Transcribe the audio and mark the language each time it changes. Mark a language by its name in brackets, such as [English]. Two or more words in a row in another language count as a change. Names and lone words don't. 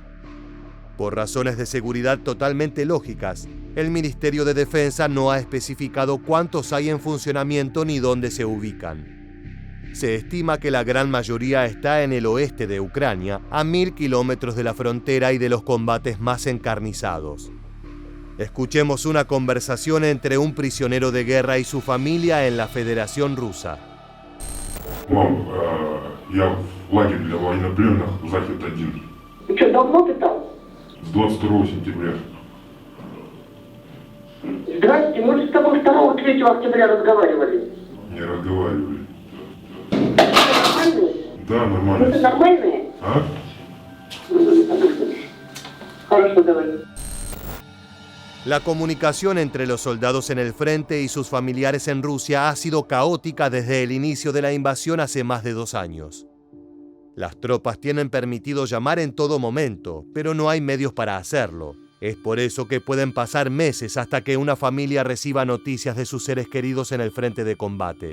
[Spanish] Por razones de seguridad totalmente lógicas, el Ministerio de Defensa no ha especificado cuántos hay en funcionamiento ni dónde se ubican. Se estima que la gran mayoría está en el oeste de Ucrania, a 1000 kilómetros de la frontera y de los combates más encarnizados. Escuchemos una conversación entre un prisionero de guerra y su familia en la Federación Rusa. [Russian] Мам, я в лагерь для военнопленных Захид-1 И что, давно ты там? с 22 сентября. Здрасте, мы же с тобой 2-3 октября разговаривали. Не разговаривали. Нормальные? Да, Вы нормально. нормальные? А? Хорошо, давай. [Spanish] La comunicación entre los soldados en el frente y sus familiares en Rusia ha sido caótica desde el inicio de la invasión hace más de 2 años. Las tropas tienen permitido llamar en todo momento, pero no hay medios para hacerlo. Es por eso que pueden pasar meses hasta que una familia reciba noticias de sus seres queridos en el frente de combate.